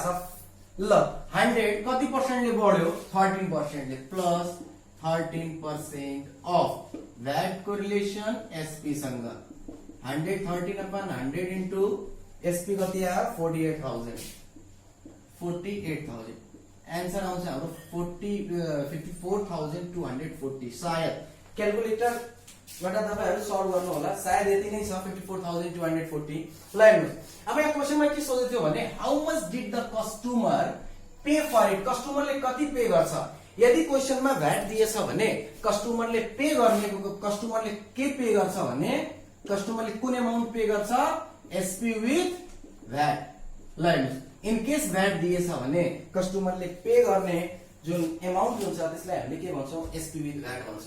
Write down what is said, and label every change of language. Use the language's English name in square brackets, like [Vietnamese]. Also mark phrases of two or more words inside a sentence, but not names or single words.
[Nepali] ल 100 कति पर्सेन्टले बढ्यो 13% ले, [English] plus 13% of VAT [Nepali] को रिलेशन एसपी सँग 113/100 [English] into SP [Nepali] कति आयो 48,000। एन्सर आउँछ हाम्रो 54,240। सायद क्याल्कुलेटर बाट तपाईहरु सल्भ गर्नु होला, सायद यति नै छ 54,240। ल हेर्नुस्, अब यहाँ क्वेशनमा के सोधेको थियो भने [English] how much did the customer pay for it, [Nepali] कस्टमरले कति पे गर्छ। यदि क्वेशनमा भ्याट दिएछ भने कस्टमरले पे गर्ने, कस्टमरले के पे गर्छ भने कस्टमरले कुन अमाउन्ट पे गर्छ [English] SP with VAT. [Nepali] ल हेर्नुस्, [English] in case [Nepali] भ्याट दिएछ भने कस्टमरले पे गर्ने जुन अमाउन्ट हुन्छ त्यसलाई हामीले के भन्छौं [English] SP with VAT [Nepali] भन्छौं।